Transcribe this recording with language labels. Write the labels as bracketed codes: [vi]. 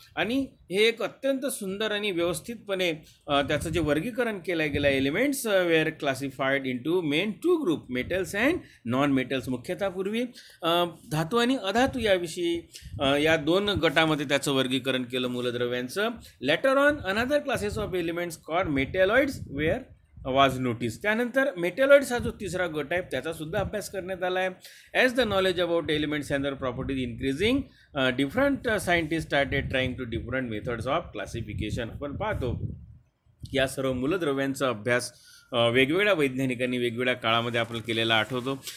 [mr] आणि हे एक अत्यंत सुंदर आणि व्यवस्थितपणे त्याचं जे वर्गीकरण केलं गेलं. [en] Elements were classified into main 2 group, metals and non metals. [mr] मुख्यतः पूर्वी धातू आणि अधातू याविषयी या 2 गटामध्ये त्याचं वर्गीकरण केलं मूलद्रव्यांचं. [en] Later on another classes of elements called metalloids were was notice. [mr] त्यानंतर मेटॅलॉइड्स हा जो तिसरा गट आहे त्याचा सुद्धा अभ्यास करण्यात आला आहे. [en] As the knowledge about elements and their properties increasing different scientist started trying to different methods of classification. [mr] आपण पाहतो या सर्व मूलद्रव्यांचा अभ्यास वेगवेगळ्या वैज्ञानिकांनी वेगवेगळ्या काळामध्ये आपण केलेला आठवतो.